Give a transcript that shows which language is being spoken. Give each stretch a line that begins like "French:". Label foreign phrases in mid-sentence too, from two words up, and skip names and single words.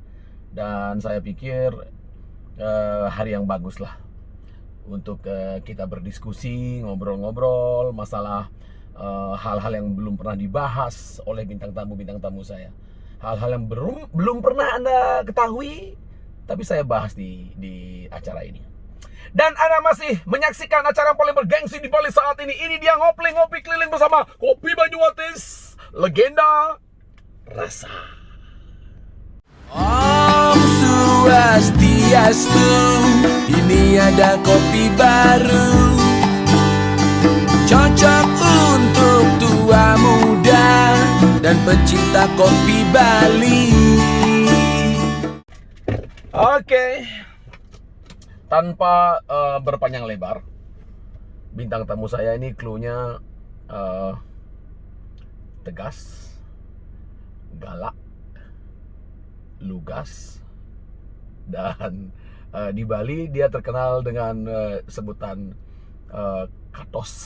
Indonesian: Dan saya pikir hari yang bagus lah untuk kita berdiskusi, ngobrol-ngobrol masalah hal-hal yang belum pernah dibahas oleh bintang tamu saya. Hal-hal yang belum pernah Anda ketahui, tapi saya bahas di acara ini. Dan Anda masih menyaksikan acara yang paling bergengsi di Bali saat ini. Ini dia ngopi keliling bersama Kopi Banyuwatis, legenda rasa.
Balinese: Om Swastiastu,
Indonesian: ini ada kopi baru, cocok untuk tua muda dan pecinta kopi Bali. Oke. Tanpa berpanjang lebar, bintang tamu saya ini clue-nya tegas, galak, lugas, dan di Bali dia terkenal dengan sebutan Katos.